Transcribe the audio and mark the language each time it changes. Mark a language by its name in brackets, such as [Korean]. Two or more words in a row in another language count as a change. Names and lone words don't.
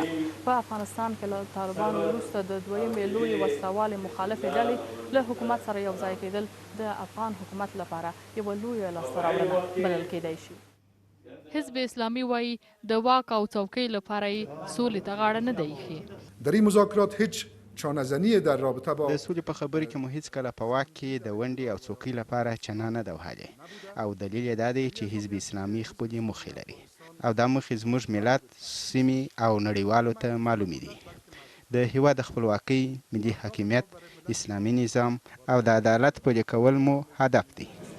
[Pashto] په افغانستان کې له طالبانو وروسته د دویمې لویې وسلوالې مخالفې ډلې له حکومت سره یو ځای کېدل د افغان حکومت لپاره یوه لویه لاسته راوړنه بلل کېدی شي. حزب اسلامی وایي د واک او څوکۍ لپاره یې سولې ته غاړه نه دی ایښې. [Persian] در این مذاکرات هیچ چانه‌زنی در رابطه با [Pashto] د سولې په خبرو کې مو هیڅ کله په واک کې د ونډې او څوکۍ لپاره چنه نه ده وهلې، او دلیل یې دا دی چې حزب اسلامي خپلې موخې لري او دا موخې زموږ ملت، سیمې او نړیوالو ته معلومې دي. د هیواد د خپلواکۍ، ملي حاکمیت، اسلامي نظام او د عدالت پلي کول مو هدف دی.